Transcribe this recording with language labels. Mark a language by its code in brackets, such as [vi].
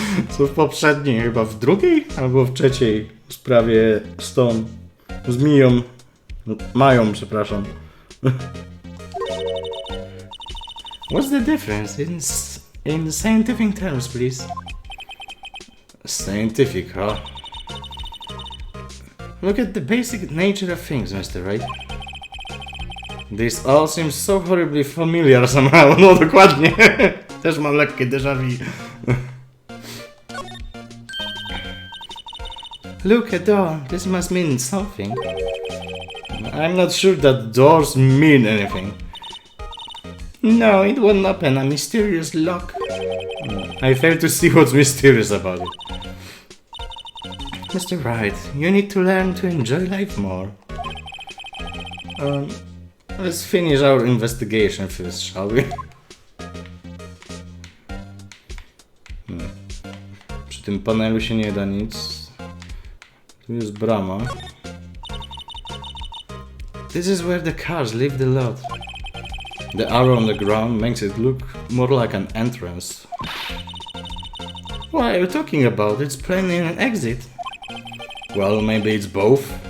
[pl] Co w poprzedniej, chyba w drugiej? Albo w trzeciej sprawie z tą zmiją. Mają, przepraszam. [en] What's the difference in scientific terms, please? Scientific, huh? Look at the basic nature of things, Mr. Wright. This all seems so horribly familiar somehow. [pl] No dokładnie. Też mam lekkie déjà vu. [en] Look, a door. This must mean something. I'm not sure that doors mean anything. No, it won't open. A mysterious lock. I fail to see what's mysterious about it. Mr. Wright, you need to learn to enjoy life more. Let's finish our investigation first, shall we? [pl] Przy tym panelu się nie da nic. Tu jest brama. [en] This is where the cars leave the lot. The arrow on the ground makes it look more like an entrance. What are you talking about? It's plainly an exit. Well, maybe it's both.